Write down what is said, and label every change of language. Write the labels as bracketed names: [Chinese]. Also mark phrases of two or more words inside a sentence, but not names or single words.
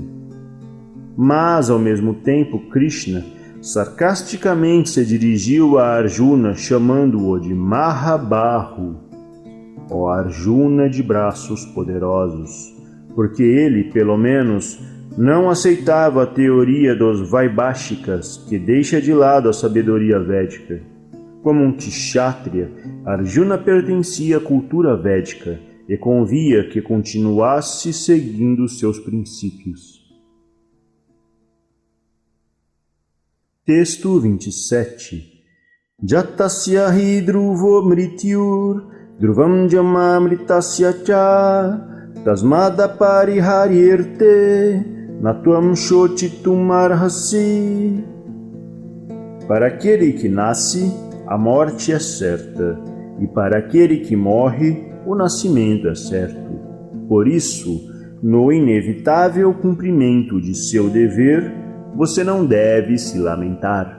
[Portuguese] Mas, ao mesmo tempo, Krishna sarcasticamente se dirigiu a Arjuna, chamando-o de Mahabahu, ó Arjuna de braços poderosos, porque ele, pelo menos, não aceitava a teoria dos Vaibhashikas, que deixa de lado a sabedoria védica. Como um kshatriya, Arjuna pertencia à cultura védica e convia que continuasse seguindo seus princípios. Texto 27. [Sanskrit] Jatasya hi dhruvo mrityur dhruvam jamamritasya cha tasmada pariharyerte natvam shochitum arhasi. [Portuguese] Para aquele que nasce, a morte é certa, e para aquele que morre, o nascimento é certo. Por isso, no inevitável cumprimento de seu dever, você não deve se lamentar.